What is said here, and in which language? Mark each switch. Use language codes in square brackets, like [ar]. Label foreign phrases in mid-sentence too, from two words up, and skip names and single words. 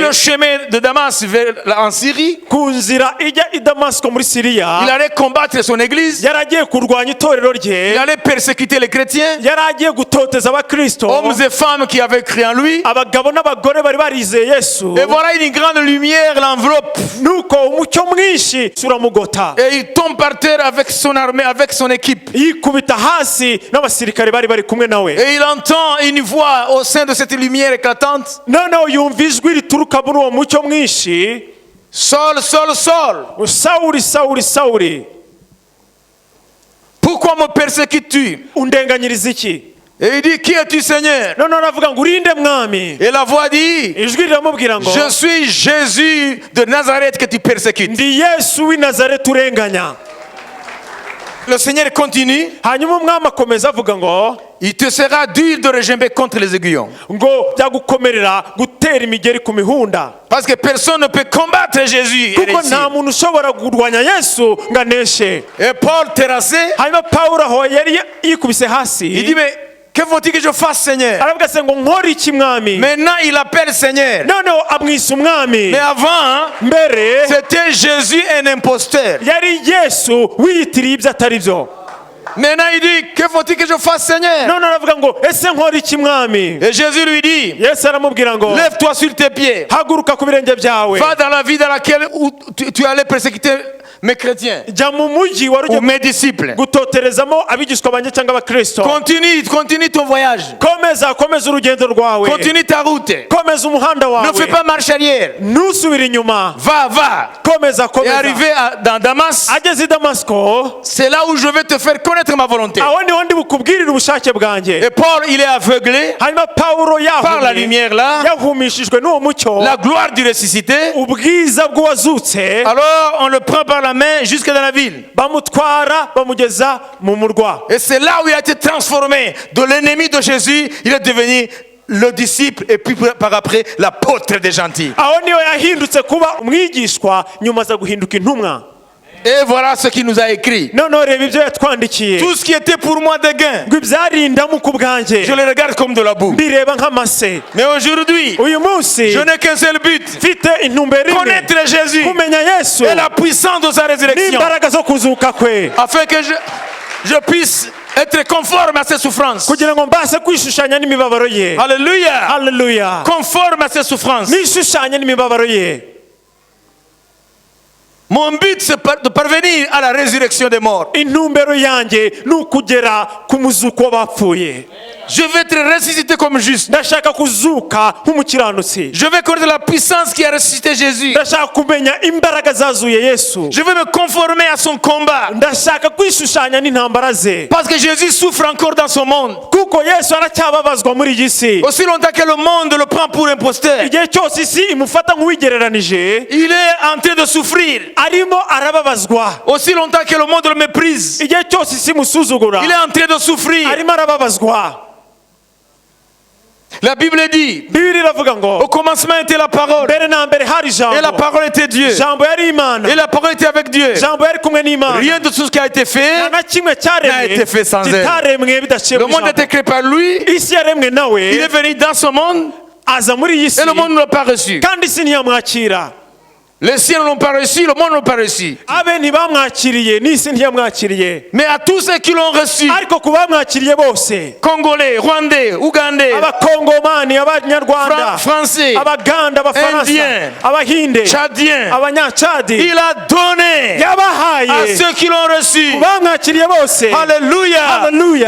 [fr] le chemin de Damas en Syrie, [rw] ku nzira ijya i Damasiko muri [fr] il [rw] Siriya, [fr] allait combattre son église, [rw] yari agiye kurwanya itorero rye, [fr] il allait persécuter les chrétiens, [rw] yari agiye gutoteza abakristo, [fr] hommes et femmes qui avaient cru en lui. [rw] abagabo n'abagore bari barizeye Yesu. [fr] Et voilà une grande lumière l'enveloppe. [rw] nuko umucyo mwinshi uramugota, [fr] Et il tombe par terre avec son armée, avec son équipe. [rw] yikubita hasi n'abasirikare bari bari kumwe nawe. [fr] Et il entend une voix au sein de cette lumière éclatante. [rw] noneho yumva ijwi rituruka muri uwo mucyo mwinshi, [fr] Saul, Saul, Saul, [rw] Sawuli, Sawuli, Sawuli, [fr] pourquoi me persécutes-tu? [rw] undenganyiriza iki? [fr] Et il dit, qui es-tu, Seigneur? [rw] noneho aravuga ngo urinde mwami. [fr] Et la voix dit, [rw] ijwi riramubwira ngo [fr] je suis Jésus de Nazareth que tu persécutes. [rw] ndi Yesu w'i Nazareti urenganya. [fr] Le Seigneur continue, [rw] hanyuma umwami akomeza avuga ngo [fr] il te sera dur de regimber contre les aiguillons. [rw] byagukomerera gutera imigeri ku mihunda, [fr] Parce que personne ne peut combattre Jésus. [rw] kuko nta muntu ushobora kurwanya Yesu ngo aneshe. [fr] Et Paul terrassé, [rw] hanyuma Pawulo aho yari yikubise [fr] il [rw] hasi, [fr] dit, mais que faut-il que je fasse, Seigneur? [rw] aravuga se ngo nkore iki mwami? [fr] Maintenant, il appelle Seigneur. [rw] noneho amwisa umwami. [fr] Mais avant, [rw] mbere [fr] c'était Jésus un imposteur. [rw] yari Yesu wiyitiriye ibyo atari byo. [fr] Maintenant, il dit, que faut-il que je fasse, Seigneur? [rw] none aravuga ngo ese nkore iki mwami? [fr] Et Jésus lui dit, [rw] Yesu aramubwira ngo [fr] lève-toi sur tes pieds. [rw] haguruka ku birenge byawe, [fr] Va dans la vie dans laquelle où tu allais persécuter mes chrétiens [rw] jya mu mujyi wari [fr] ou [rw] ugiye [fr] mes disciples. [rw] gutoterezamo abigishwa banjye cyangwa abakristo. [fr] Continue ton voyage. [rw] komeza urugendo rwawe, [fr] Continue ta route. [rw] komeza umuhanda [fr] Ne fais [rw] wawe, [fr] pas marche arrière. [rw] ntusubire inyuma, [fr] Va. [rw] komeza [fr] Et arrivé dans Damas, [rw] ageze i Damasiko, [fr] c'est là où je vais te faire connaître ma volonté. [rw] aho niho ndi bukubwirire ubushake bwanjye. [fr] Et Paul, il est aveuglé [rw] hanyuma Pawulo [fr] par la lumière là, [rw] yahumishijwe n'uwo mucyo, [fr] la gloire du ressuscité. [rw] ubwiza bw'uwazutse, [fr] Alors on le prend par la main jusque dans la ville. [rw] bamutwara bamugeza mu murwa. [fr] Et c'est là où il a été transformé de l'ennemi de Jésus, il est devenu le disciple et puis par après l'apôtre des gentils. [rw] aho niho yahindutse kuba umwigishwa, nyuma aza guhinduka intumwa. [fr] Et voilà ce qu'il nous a écrit. [rw] noneho reba ibyo yatwandikiye, [fr] Tout ce qui était pour moi des gains, [rw] ngo ibyarindamu ku bwanjye [fr] je le regarde comme de la boue. [rw] mbireba nk'amase. [fr] Mais aujourd'hui, [rw] uyu munsi [fr] je n'ai qu'un seul but, [rw] mfite intumbero imwe, [fr] connaître Jésus [rw] kumenya Yesu [fr] et la puissance de sa résurrection, [rw] n'imbaraga zo kuzuka kwe, [fr] afin que je puisse être conforme à ses souffrances. [rw] kugira ngo mbashe kwishushanya n'imibabaro ye. [fr] Alléluia. [rw] Haleluya, [fr] Conforme à ses souffrances. [rw] nishushanye n'imibabaro ye. [fr] Mon but, c'est de parvenir à la résurrection des morts. [rw] intumbero yanjye ni ukugera ku muzuko w'abapfuye. [fr] Je vais être ressuscité comme juste. [rw] Ndashaka kuzuka nk'umukiranutsi. [fr] Je vais connaître la puissance qui a ressuscité Jésus. [rw] Ndashaka kumenya imbaraga zazuye Yesu. [fr] Je vais me conformer à son combat. [rw] Ndashaka kwishushanya n'intambara ze. [fr] Parce que Jésus souffre encore dans son monde. [rw] Kuko Yesu aracyababazwa muri iyi si. [fr] Aussi longtemps que le monde le prend pour imposteur, [rw] Igihe cyose isi imufata nk'uwigereranije, [fr] il est en train de souffrir. [rw] arimo arababazwa. [fr] Aussi longtemps que le monde le méprise, [rw] Igihe cyose isi imusuzugura, [fr] il est en train de souffrir. [rw] arimo arababazwa. [fr] La Bible dit, [rw] Bibiri iravuga ngo [fr] au commencement était la parole, [rw] mbere na mbere hari [fr] et la [rw] ijambo. [fr] parole était Dieu, [rw] Ijambo yari Imana. [fr] et la parole était avec Dieu. [rw] Ijambo yari kumwe n'Imana. [fr] Rien de tout ce qui a été fait, [rw] Nta na kimwe [fr] n'a été fait sans elle. [rw] kitaremwe bidaciye [fr] le [rw] mu [fr] monde [rw] ijambo. [fr] était créé par lui, [rw] Isi yaremwe nawe, [fr] il est venu dans ce monde, [rw] aza muri iyi si, [fr] et le monde ne l'a pas reçu. [rw] kandi isi ntiyamwakira. [fr] Les siens ne l'ont pas reçu, le monde ne l'a pas reçu. [rw] Abe ntibamwakiriye, n'isi ntiyamwakiriye. [fr] Mais à tous ceux qui l'ont reçu, [rw] Ariko ku bamwakiriye bose, [fr] Congolais, Rwandais, Ougandais, [rw] abakongomani, abanyarwanda, [fr] Français, [rw] abaganda, abafaransa, [fr] Indien, [rw] abahinde, [fr] Tchadiens, [rw] abanyacadi, [fr] il a donné à [rw] yabahaye [fr] ceux qui l'ont reçu, [rw] ku bamwakiriye bose [fr] alléluia, [rw] Hallelujah.